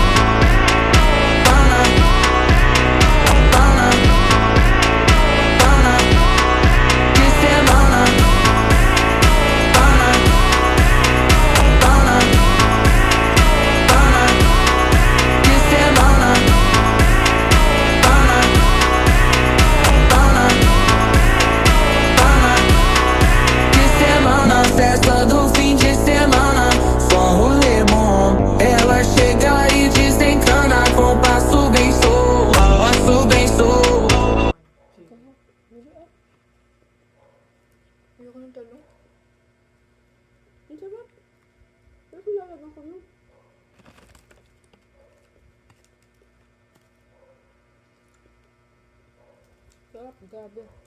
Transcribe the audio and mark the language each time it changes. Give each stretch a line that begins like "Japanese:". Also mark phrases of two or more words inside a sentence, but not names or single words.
Portuguese: de semana, de semana, de semana. Na festa do fim de semana, só um rolê bom. Ela chega e desencana com passo bem solto, passo bem solto.
Filipino: Ayoko ng talong. Ang sarap. Pero kailangan ko yun. Sarap, grabe.